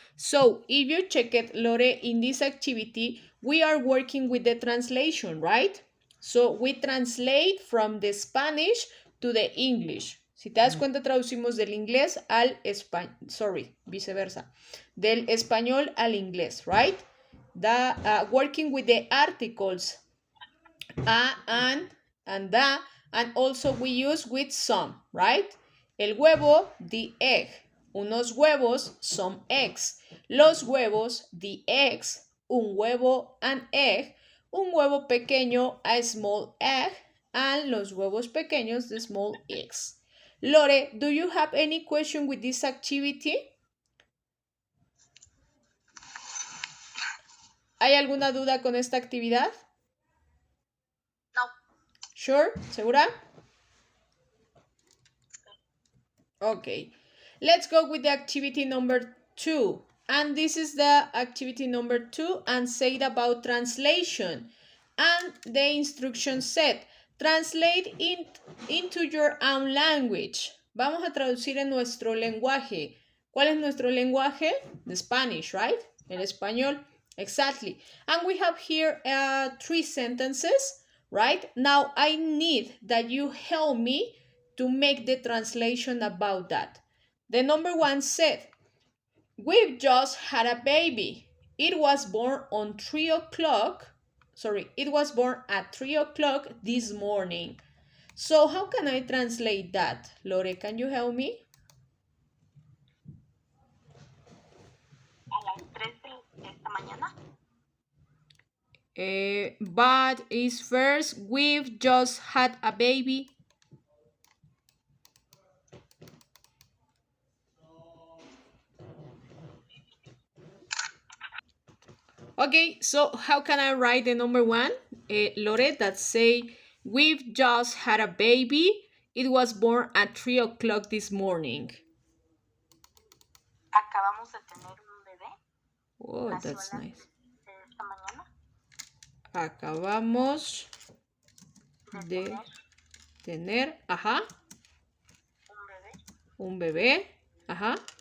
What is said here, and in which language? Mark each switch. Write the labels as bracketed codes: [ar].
[en] So, if you check it, Lore, in this activity, we are working with the translation, right? So, we translate from the Spanish to the English. [es] Si te das cuenta, traducimos del inglés al español. Sorry, viceversa. Del español al inglés, right? [en] Working with the articles a, and da, and also we use with some, right? [es] El huevo, [en] the egg. [es] Unos huevos, [en] some eggs. [es] Los huevos, [en] the eggs. [es] Un huevo, [en] an egg. [es] Un huevo pequeño, [en] a small egg. And [es] los huevos pequeños, [en] the small eggs. Lore, do you have any question with this activity? [es] ¿Hay alguna duda con esta actividad? No. [en] Sure? ¿Segura? Okay. Let's go with the activity number 2. And this is the activity number 2 and said about translation. And the instruction said, translate into your own language. [es] Vamos a traducir en nuestro lenguaje. ¿Cuál es nuestro lenguaje? [en] The Spanish, right? [es] El español. [en] Exactly. And we have here 3 sentences, right? Now I need that you help me to make the translation about that. The number 1 said, we've just had a baby. It was born on 3 o'clock. Sorry, it was born at 3 o'clock this morning. So how can I translate that? Lore, can you help me? [es] A las 3 de esta mañana. [en] But is first, we've just had a baby. Okay, so how can I write the number 1? Lore, that say, we've just had a baby. It was born at 3 o'clock this morning. [es] Acabamos de tener un bebé. [en] Oh, [es] Nació [en] that's [es] a las [en] nice. [es] 3 de esta mañana. Acabamos de tener, ajá, un bebé, ajá.